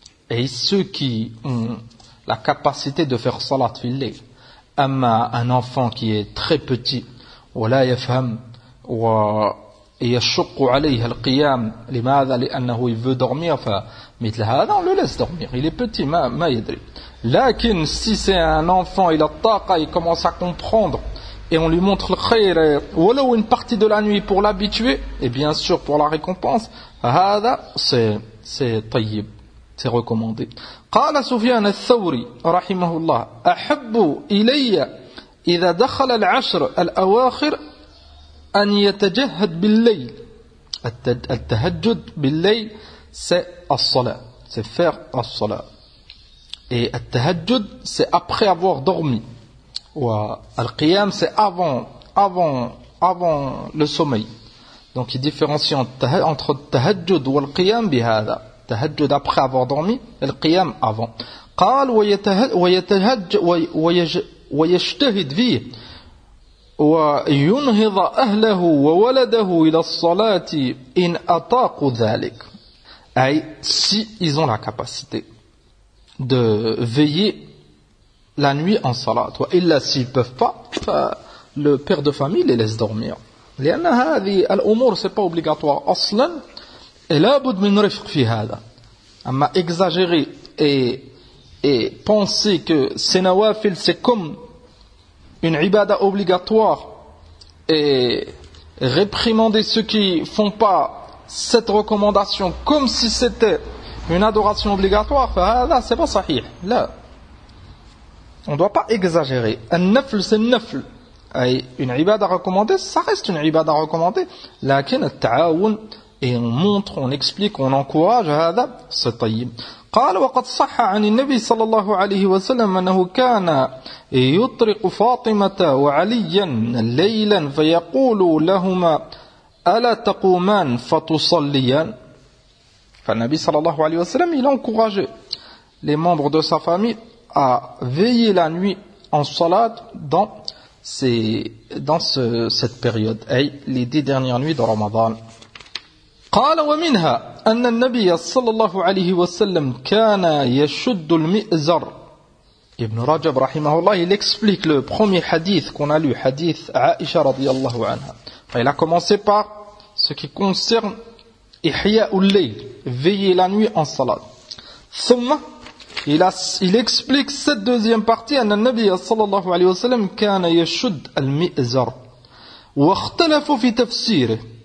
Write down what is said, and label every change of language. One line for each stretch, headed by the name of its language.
French: Et ceux qui ont la capacité de faire salat fil lay, amma un enfant qui est très petit,
Arabic: wa la yafham wa yashuq alayhi al-qiyam, limadha li'annahu
French: il veut dormir,
Arabic: fa mithl hadha,
French: on le laisse dormir, il est petit,
Arabic: ma yadri.
French: Lakin si c'est un enfant, il a taqa, il commence à comprendre et on lui montre le khayr, walaw une partie de la nuit pour l'habituer et bien sûr pour la récompense, hadha c'est tayyib. C'est recommandé.
Arabic: قال سفيان الثوري رحمه الله أحب إلي إذا دخل العشر الأواخر أن يتجهد بالليل. التهجد بالليل
French: c'est
Arabic: الصلاة.
French: C'est faire الصلاة. Et التهجد c'est après avoir dormi. والقيام c'est avant le sommeil. Donc il différencie entre التهجد والقيام بهذا. تهجد après avoir dormi, القيام avant.
Arabic: قال ويجتهد فيه وينهض أهله وولده إلى الصلاة إن أطاق ذلك.
French: أي si ils ont la capacité de veiller la nuit en salat, وإلا s'ils ne peuvent pas, le père de famille les laisse dormir.
Arabic: لأن هذه الأمور
French: c'est pas obligatoire
Arabic: أصلا.
French: Et
Arabic: لابد من رفق في هذا.
French: Amma exagérer et penser que ces nawafil c'est comme une ibada obligatoire et réprimander ceux qui font pas cette recommandation comme si c'était une adoration obligatoire, là c'est pas sahih. Là, on doit pas exagérer. Un nafl c'est nafl. Et une ibada recommandée, ça reste une ibada recommandée.
Arabic: Lakin al-ta'awun.
French: Et on montre, on explique, on encourage à هذا c'est طيب.
Arabic: قال وقد صح عن النبي صلى الله عليه وسلم انه كان يطرق فاطمه وعليا ليلا فيقول لهما الا تقومان فتصليان. فالنبي صلى الله عليه وسلم
French: il encourageait les membres de sa famille à veiller la nuit en salat dans cette période, ay les 10 dernières nuits de Ramadan.
Arabic: قال ومنها أن النبي صلى الله عليه وسلم كان يشد المئزر.
French: ابن رجب
Arabic: رحمه الله
French: il explique le premier hadith qu'on a lu, hadith عائشة
Arabic: رضي الله عنها.
French: Il a commencé par ce qui concerne
Arabic: إحياء الليل,
French: veiller la nuit en salat.
Arabic: ثم
French: il explique cette deuxième partie,
Arabic: أن النبي صلى الله عليه وسلم كان يشد المئزر واختلفوا في تفسيره.